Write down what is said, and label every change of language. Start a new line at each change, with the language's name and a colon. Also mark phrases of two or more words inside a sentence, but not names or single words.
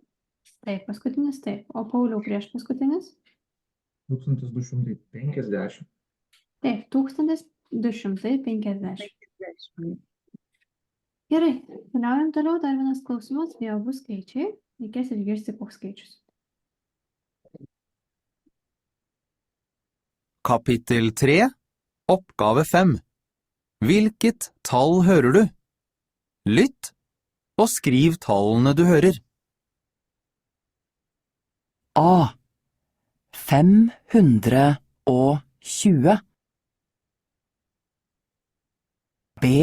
Lithuanian: taip, paskutinis taip. O Pauliau prieš paskutinis? 1250. Taip, 1250. Gerai, keliaujam toliau, dar vienas klausimas, vėl bus skaičiai, reikės išgirsti koks skaičius.
Norwegian: Kapittel 3, oppgave 5. Hvilket tall hører du? Lytt og skriv tallene du hører. A 520 B